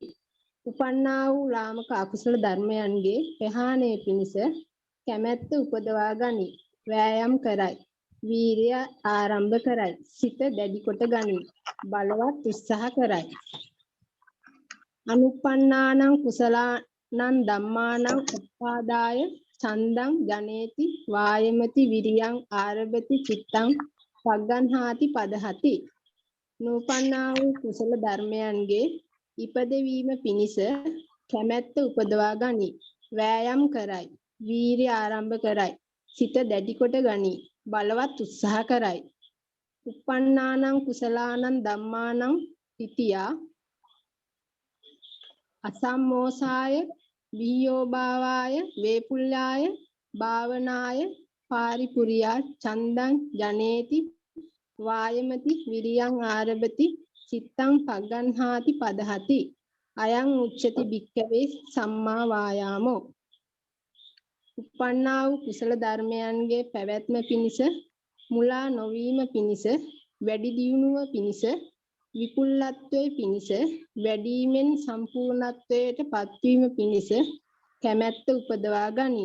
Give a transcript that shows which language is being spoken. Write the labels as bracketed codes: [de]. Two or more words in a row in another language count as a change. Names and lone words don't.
[si] උපන්නා වූ ලාමක අකුසල ධර්මයන්ගේ ප්‍රහාණය පිණිස කැමැත්ත උපදවා ගනී. වෑයම් කරයි. වීරිය ආරම්භ කරයි. සිත දැඩි කොට ගනී. බලවත් උත්සාහ කරයි. [pi] අනුප්පන්නානං කුසලානං ධම්මානං උපාදාය ඡන්දං ජනේති වායමති විරියං ආරබති චිත්තං පග්ගන්හාති පදහති. [si] නූපන්නා වූ කුසල ධර්මයන්ගේ ඉපදවීම පිණිස කැමැත්ත උපදවා ගනී. වෑයම් කරයි. වීරිය ආරම්භ කරයි. සිත දැඩි කොට ගනී. බලවත් උත්සාහ කරයි. [pi] උප්පන්නානං කුසලානං ධම්මානං තිතියා අසම්මෝසාය විහියෝ භාවාය වේපුල්ලාය භාවනාය පාරිපුරියා ඡන්දං ජනේති වායමති විරියං ආරබති චිත්තං පග්ගන්හාති පදහති. අයං උච්චති භික්ඛවේ සම්මා වායාමෝ. [si] උපන්නා වූ කුසල ධර්මයන්ගේ පැවැත්ම පිණිස මුලා නොවීම පිණිස වැඩි දියුණුව පිණිස විපුල්ලත්වයේ පිණිස වැඩිමෙන් සම්පූර්ණත්වයට පත්වීම පිණිස කැමැත්ත උපදවා ගනී.